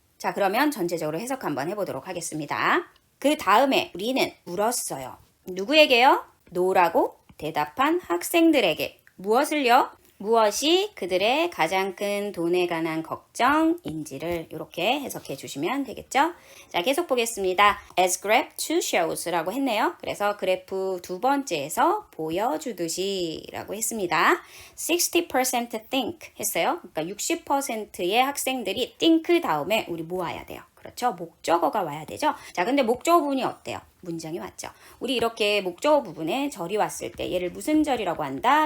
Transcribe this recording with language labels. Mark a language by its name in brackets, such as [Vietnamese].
[Korean] 자, 그러면 전체적으로 해석 한번 해보도록 하겠습니다. 그 다음에 우리는 물었어요. 누구에게요? no라고 대답한 학생들에게. 무엇을요? 무엇이 그들의 가장 큰 돈에 관한 걱정인지를 이렇게 해석해 주시면 되겠죠? 자, 계속 보겠습니다. [English] As graph 2 shows [Korean] 라고 했네요. 그래서 그래프 두 번째에서 보여주듯이 라고 했습니다. [English] 60% think [Korean] 했어요. 그러니까 60%의 학생들이 think 다음에 우리 뭐 와야 돼요? 그렇죠? 목적어가 와야 되죠? 자, 근데 목적어 부분이 어때요? 문장이 왔죠. 우리 이렇게 목적어 부분에 절이 왔을 때 얘를 무슨 절이라고 한다?